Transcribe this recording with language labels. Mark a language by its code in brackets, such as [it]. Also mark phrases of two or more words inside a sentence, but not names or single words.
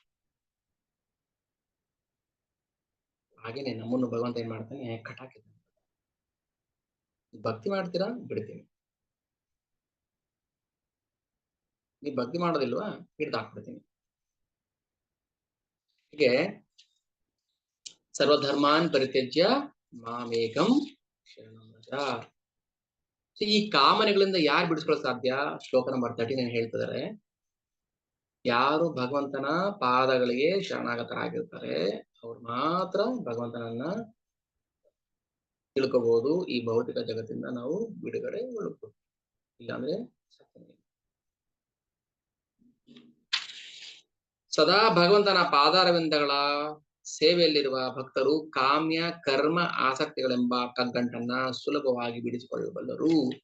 [kn] ಹಾಗೇನೆ ನಮ್ಮನ್ನು ಭಗವಂತ ಏನ್ ಮಾಡ್ತಾನೆ, ಕಟಾಕಿದ್ದಾನೆ. ಭಕ್ತಿ ಮಾಡ್ತೀರಾ, ಬಿಡ್ತೀನಿ. ನೀವ್ ಭಕ್ತಿ ಮಾಡೋದಿಲ್ವಾ, ಹಿಡ್ದು ಹಾಕ್ಬಿಡ್ತೀನಿ. [sa] ಹೀಗೆ ಸರ್ವಧರ್ಮಾನ್ ಪರಿತ್ಯಜ್ಯ ಮಾಮೇಕಂ ಶರಣಂ ವ್ರಜ. [kn] ಈ ಕಾಮನೆಗಳಿಂದ ಯಾರು ಬಿಡಿಸ್ಕೊಳ್ಳೋಕೆ ಸಾಧ್ಯ? ಶ್ಲೋಕ ನಂಬರ್ 39 ಹೇಳ್ತಿದ್ದಾರೆ, ಯಾರು ಭಗವಂತನ ಪಾದಗಳಿಗೆ ಶರಣಾಗತರಾಗಿರ್ತಾರೆ ಅವ್ರು ಮಾತ್ರ ಭಗವಂತನನ್ನ ತಿಳ್ಕೋಬಹುದು. ಈ ಭೌತಿಕ ಜಗತ್ತಿಂದ ನಾವು ಬಿಡುಗಡೆ ಒಳಬಹುದು, ಇಲ್ಲಾಂದ್ರೆ ಸದಾ ಭಗವಂತನ ಪಾದಾರವಿಂದಗಳ ಸೇವೆಯಲ್ಲಿರುವ ಭಕ್ತರು ಕಾಮ್ಯ ಕರ್ಮ ಆಸಕ್ತಿಗಳೆಂಬ ಕಗ್ಗಂಟನ್ನ ಸುಲಭವಾಗಿ ಬಿಡಿಸಿಕೊಳ್ಳಬಲ್ಲರು.